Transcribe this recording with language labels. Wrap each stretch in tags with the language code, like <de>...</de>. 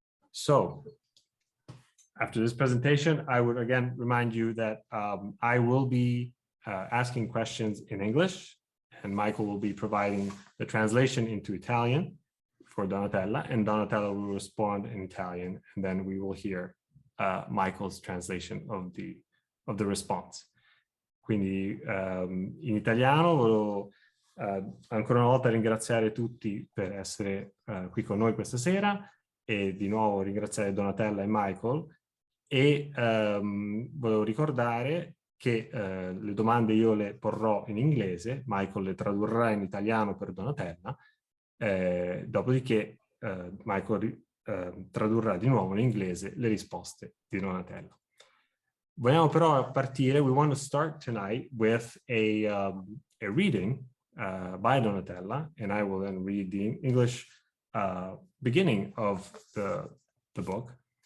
<en>So, after this presentation, I would again remind you that I will be asking questions in English, and Michael will be providing the translation into Italian for Donatella, and Donatella will respond in Italian, and then we will hear Michael's translation of the response.</en> <it>Quindi in italiano volevo ancora una volta ringraziare tutti per essere qui con noi questa sera e di nuovo ringraziare Donatella e Michael e volevo ricordare che le domande io le porrò in inglese, Michael le tradurrà in italiano per Donatella, dopodiché Michael tradurrà di nuovo in inglese le risposte di Donatella. Vogliamo però partire,</it> <en>we want to start tonight with a reading by Donatella, and I will then read the English beginning of the book.</en>